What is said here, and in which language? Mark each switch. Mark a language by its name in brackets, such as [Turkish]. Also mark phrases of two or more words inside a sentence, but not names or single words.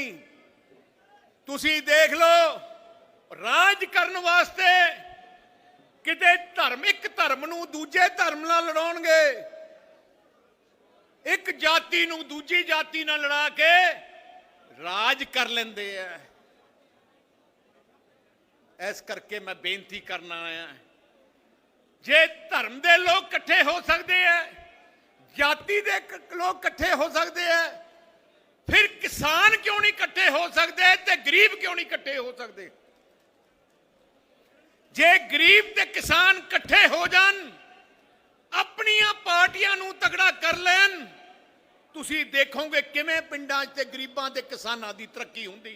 [Punjabi] ਤੁਸੀ ਦੇਖ ਲੋ ਰਾਜ ਕਰਨੇ ਵਾਸਤੇ ਕਿਤੇ ਧਰਮ, ਇੱਕ ਧਰਮ ਨੂੰ ਦੂਜੇ ਧਰਮ ਨਾਲ ਲੜਾਉਣਗੇ, ਇੱਕ ਜਾਤੀ ਨੂੰ ਦੂਜੀ ਜਾਤੀ ਨਾਲ ਲੜਾ ਕੇ ਰਾਜ ਕਰ ਲੈਂਦੇ ਹੈ। ਇਸ ਕਰਕੇ ਮੈਂ ਬੇਨਤੀ ਕਰਨ ਆਇਆ, ਜੇ ਧਰਮ ਦੇ ਲੋਕ ਇਕੱਠੇ ਹੋ ਸਕਦੇ ਆ, ਜਾਤੀ ਦੇ ਲੋਕ ਇਕੱਠੇ ਹੋ ਸਕਦੇ ਆ, ਫਿਰ ਕਿਸਾਨ ਕਿਉਂ ਨਹੀਂ ਇਕੱਠੇ ਹੋ ਸਕਦੇ ਤੇ ਗਰੀਬ ਕਿਉਂ ਨਹੀਂ ਇਕੱਠੇ ਹੋ ਸਕਦੇ? ਜੇ ਗਰੀਬ ਤੇ ਕਿਸਾਨ ਇਕੱਠੇ ਹੋ ਜਾਣ, ਆਪਣੀਆਂ ਪਾਰਟੀਆਂ ਨੂੰ ਤਗੜਾ ਕਰ ਲੈਣ, ਤੁਸੀਂ ਦੇਖੋਗੇ ਕਿਵੇਂ ਪਿੰਡਾਂ 'ਚ ਤੇ ਗਰੀਬਾਂ ਤੇ ਕਿਸਾਨਾਂ ਦੀ ਤਰੱਕੀ ਹੁੰਦੀ।